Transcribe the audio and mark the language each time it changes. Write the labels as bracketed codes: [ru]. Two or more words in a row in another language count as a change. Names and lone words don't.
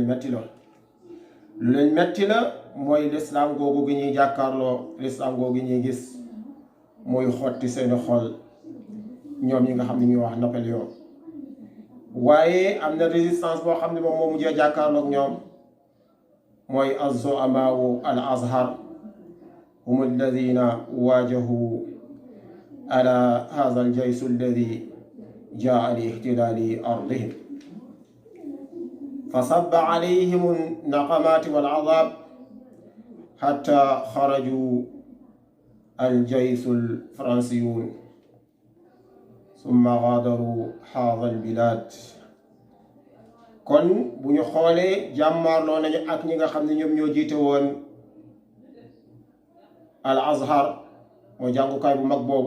[wo] lu leen metti la mooy lislaam googu gi ñuy jàkkaarloo, lislaam googu gi ñuy gis mooy xotti seeni xol ñoom ñi nga xam ne ñuy wax Napoléon. waaye am na résistance boo xam ne moom moo mujjee jàkkaarloog ñoom, mooy [ar] الزعماء الأزهر هم الذين واجهوا على هذا الجيش الذي جاء لاحتلال أرضهم فصب عليهم النقمات والعذاب حتى خرجوا الجيش الفرنسيون ثم غادروا هذا البلاد. [wo] kon bu ñu xoolee jàmmaarloo nañu ak ñi nga xam ne ñoom ñoo jiite woon al-Azhar, mooy jàngukaay bu mag boobu.